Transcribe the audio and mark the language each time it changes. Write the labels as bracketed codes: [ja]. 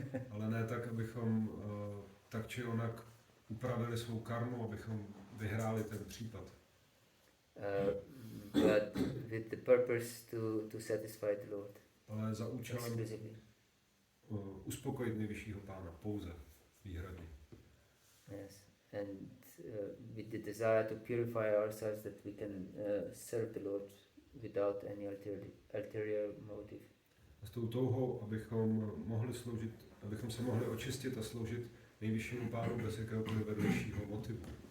[cs] Ale ne tak, abychom tak či onak upravili svou karmu, abychom vyhráli ten případ. [en] But with the purpose to satisfy the Lord. [cs] Ale za účelem uspokojit nejvyššího Pána, pouze, výhradně. [en] Yes, and with the desire to purify ourselves that we can serve the Lord without any ulterior motive. [cs] A s tou touhou, abychom se mohli očistit a sloužit nejvyššímu Pánu bez jakéhokoliv vedlejšího motivu.